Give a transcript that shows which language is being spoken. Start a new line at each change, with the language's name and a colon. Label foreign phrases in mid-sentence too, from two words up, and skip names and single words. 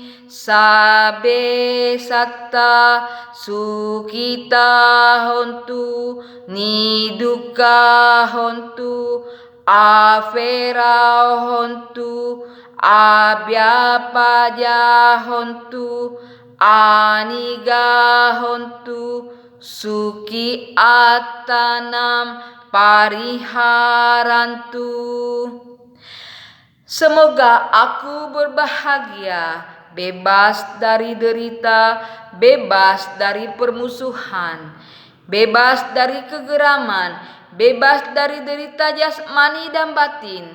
Pali: sabe satta sukita hontu niduka hontu afera hontu abhyapaja hontu aniga hontu suki atanam pariharantu.
Indonesian: Semoga aku berbahagia, bebas dari derita, bebas dari permusuhan, bebas dari kegeraman, bebas dari derita jasmani dan batin.